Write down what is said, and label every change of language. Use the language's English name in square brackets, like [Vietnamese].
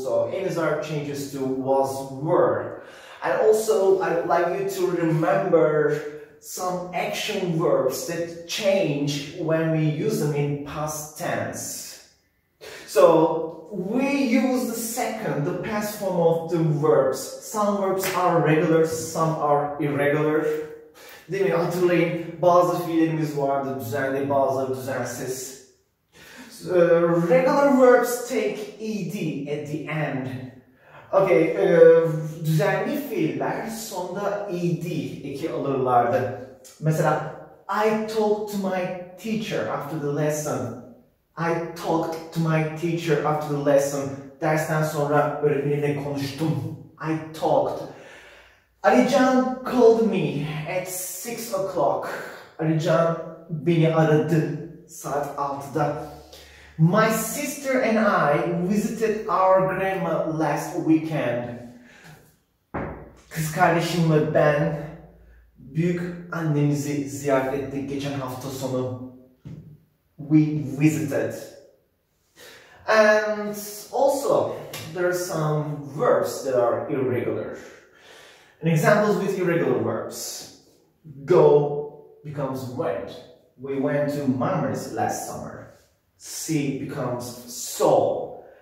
[English] So Enizar changes to was were. And also I would like you to remember some action verbs that change when we use them in past tense. So we use the past form of the verbs. Some verbs are regular, some are irregular. [Turkish] Değil mi? Hatırlayın, bazı fiillerimiz vardı düzenli, bazıları düzensiz. [English] Regular verbs take ed at the end. [Turkish] Okay, düzenli fiiller sonda ed eki alırlardı. Mesela, [English] I talked to my teacher after the lesson. I talked to my teacher after the lesson. [Turkish] Dersten sonra öğretmenimle konuştum. [English] I talked. Alican called me at 6 o'clock. [Turkish] Alican beni aradı saat 6'da. [English] My sister and I visited our grandma last weekend. [Turkish] Kız kardeşimle ben büyük annemizi ziyaret ettik geçen hafta sonu. [English] We visited. And also there are some verbs that are irregular. And examples with irregular verbs. Go becomes went. We went to Marmaris last summer. See becomes saw.